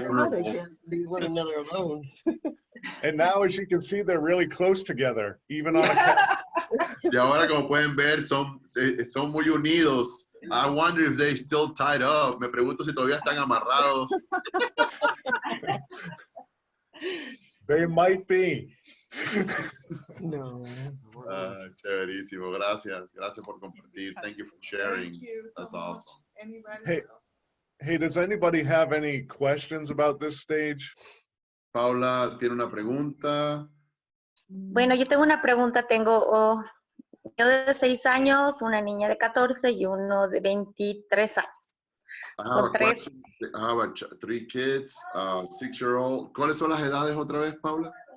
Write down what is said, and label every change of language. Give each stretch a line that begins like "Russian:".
English: They can't be one another alone. And now, as you can see, they're really close together, even on a couch.
Spanish: Y ahora, como pueden ver, son muy unidos.
English: I wonder if they still tied up.
Spanish: Me pregunto si todavía están amarrados.
English: They might be. No.
Spanish: Chéverísimo. Gracias. Gracias por compartir.
English: Thank you for sharing. Thank you so That's much. awesome. Anybody Hey, does anybody have any questions about this stage?
Spanish: Paula tiene una pregunta. Bueno, yo tengo una pregunta. Tengo un niño de 6 años, una niña de 14 y uno de 23 años. Son tres.
English: I have 3 kids, 6-year-old.
Spanish: ¿Cuáles son las edades otra vez, Paula?